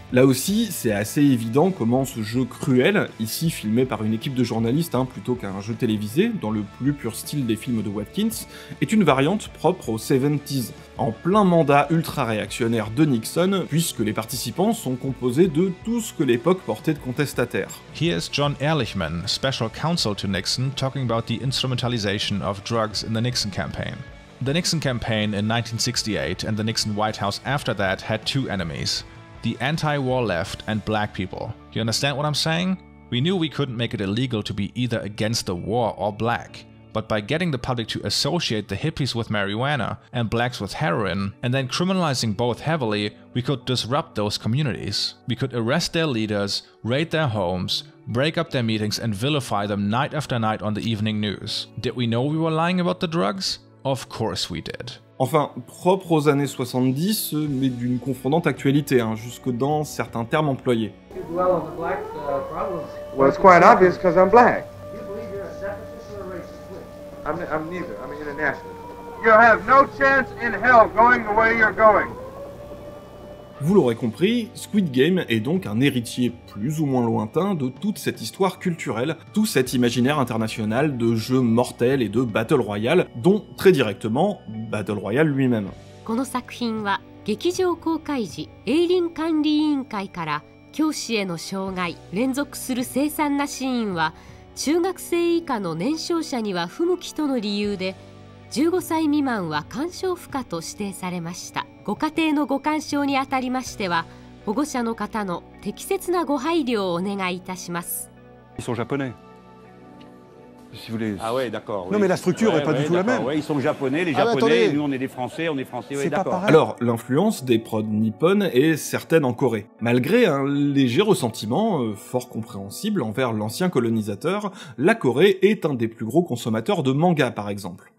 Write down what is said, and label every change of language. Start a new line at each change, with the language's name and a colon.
French: Là aussi, c'est assez évident comment ce jeu cruel, ici filmé par une équipe de journalistes plutôt qu'un jeu télévisé, dans le plus pur style des films de Watkins, est une variante propre aux 70s, en plein mandat ultra-réactionnaire de Nixon, puisque les participants sont composés de tout ce que l'époque portait de contestataires.
English: Here's John Ehrlichman, special counsel to Nixon, talking about the instrumentalization of drugs in the Nixon campaign. The Nixon campaign in 1968 and the Nixon White House after that had two enemies. The anti-war left and black people. You understand what I'm saying? We knew we couldn't make it illegal to be either against the war or black. But by getting the public to associate the hippies with marijuana and blacks with heroin, and then criminalizing both heavily, we could disrupt those communities. We could arrest their leaders, raid their homes, break up their meetings and vilify them night after night on the evening news. Did we know we were lying about the drugs? Of course we did.
French: Enfin, propre aux années 70, mais d'une confondante actualité, jusque dans certains termes employés.
English: Well, it's quite obvious because I'm black. I'm neither. I'm an international. You have no chance in hell going the way you're going.
French: Vous l'aurez compris, Squid Game est donc un héritier plus ou moins lointain de toute cette histoire culturelle, tout cet imaginaire international de jeux mortels et de Battle Royale, dont très directement Battle Royale lui-même.
Japanese: この作品は劇場公開時、営林管理委員会から教師への障害、連続する凄惨なシーンは中学生以下の年少者には不向きとの理由で15歳未満は鑑賞不可と指定されました。ご家庭のご鑑賞にあたりましては、保護者の方の適切なご配慮をお願いいたします。
French: Ils sont japonais. Si vous voulez. Ah ouais, d'accord. Non, mais la structure est pas du tout la même. Ouais, ils sont japonais, les japonais, nous on est des français, ouais, d'accord. Alors, l'influence des prods nippones est certaine en Corée. Malgré un léger ressentiment, fort compréhensible envers l'ancien colonisateur, la Corée est un des plus gros consommateurs de mangas par exemple.